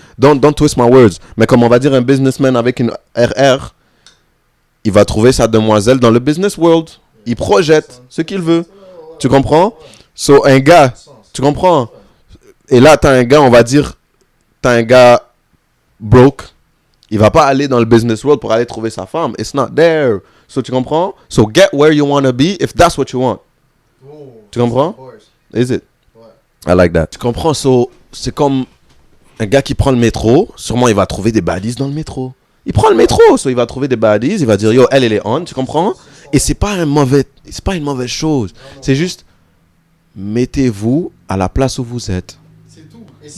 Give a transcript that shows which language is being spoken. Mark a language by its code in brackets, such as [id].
[fr] Don't twist my words. Mais comme on va dire un businessman avec une RR, il va trouver sa demoiselle dans le business world. Il projette ce qu'il veut. Tu comprends? So, un gars, tu comprends? Et là, t'as un gars, on va dire, t'as un gars broke. Il va pas aller dans le business world pour aller trouver sa femme. [en] It's not there. So, tu comprends? So, get where you want to be if that's what you want. [fr] Tu comprends? Is it? Ouais. [en] I like that. Tu comprends? [fr] So, c'est comme un gars qui prend le métro. Sûrement, il va trouver des baddies dans le métro. Il prend le métro. So, il va trouver des baddies. Il va dire, yo, elle est on. Tu comprends? Et c'est pas une mauvaise chose. C'est juste, mettez-vous à la place où vous êtes. C'est tout. Et si